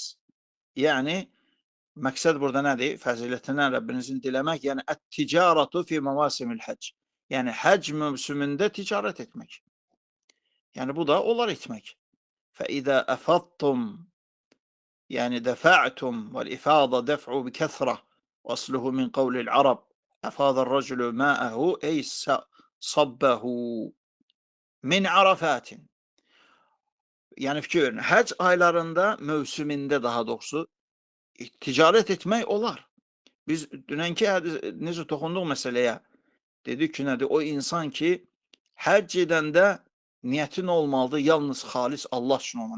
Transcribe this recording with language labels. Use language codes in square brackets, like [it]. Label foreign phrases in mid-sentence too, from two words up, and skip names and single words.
[az] Yəni məqsəd burada nədir? Fəzilətindən Rəbbinizin diləmək, yəni [ar] التجارة في مواسم الحج. [az] Yəni həcc mövsümündə ticarət etmək. Yəni bu da olar etmək. [ar] فإذا أفضتم, yəni دفعتم والإفاضة الدفع بكثرة أصله من قول العرب. أفاض الرجل معه أي صبه من عرفة. [az] Yəni fikir verin, həcc aylarında, mövsümündə daha doğrusu ticarət etmək olar. Biz dünənki necə toxunduq məsələyə, dedik ki, nədir? O insan ki, həcc edəndə niyyətin olmalıdır, yalnız xalis Allah üçün olmalı.